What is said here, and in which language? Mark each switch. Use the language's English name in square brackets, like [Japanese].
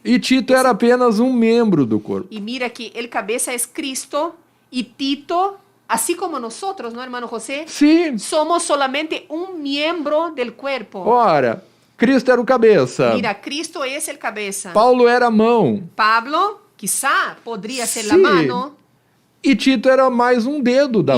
[Portuguese] E Tito era apenas um membro do corpo. [Spanish] Y mira que el cabeza es Cristo y Tito, así como nosotros, ¿no, hermano José? [Portuguese] Sim. [Spanish] Somos solamente un miembro del cuerpo. [Portuguese] Ora, Cristo era o cabeça. [Spanish] Mira, Cristo es el cabeza. [Portuguese] Paulo era a mão. [Spanish] Pablo, quizá, podría ser la Sí. mano. [Portuguese] E Tito era mais um dedo da